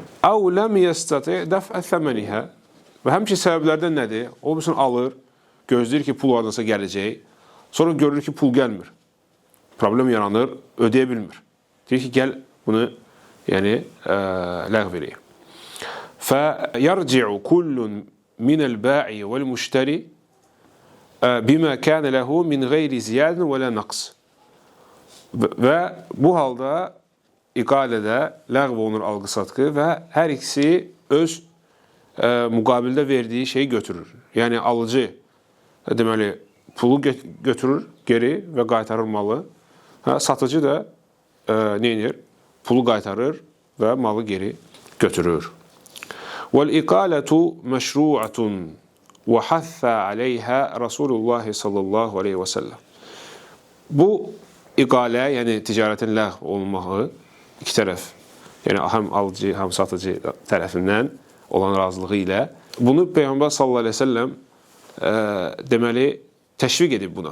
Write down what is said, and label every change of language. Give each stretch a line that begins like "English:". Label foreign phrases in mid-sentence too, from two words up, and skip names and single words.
Arabic: أو لم يستطع دفع ثمنه.
Azerbaijani: Və həmçin səbəblərdən nədir? O bütün alır, gözləyir ki, pul vardansa gələcək. Sonra görür ki, pul gəlmir. Problem yaranır, ödəyə bilmir. Deyir ki, gəl bunu ləğv eləyək.
Arabic: فَيَرْجِعُ كُلٌّ مِنَ الْبَاعِ وَالْمُشْتَرِ بِمَا كَانَ لَهُ مِنْ غَيْرِ زِيَادٍ وَلَا نَقْصٍ.
Azerbaijani: Və bu halda iqalədə ləğv olunur alqı-satqı və hər ikisi öz müqabildə verdiyi şeyi götürür. Yəni, alıcı deməli, pulu götürür geri və qaytarır malı. Satıcı da nə edir? Pulu qaytarır və malı geri götürür.
Arabic: وَالْإِقَالَةُ مَشْرُوعَةٌ وَحَثَّ عَلَيْهَا رَسُولُ اللّٰهِ صلى الله عليه وسلم.
Azerbaijani: Bu iqalə, yəni ticarətin ləğv olunmağı iki tərəf, yəni həm alıcı, həm satıcı tərəfindən olan razılığı ilə bunu Peyğəmbər
Arabic: صلى الله عليه وسلم
Azerbaijani: deməli təşviq edib buna.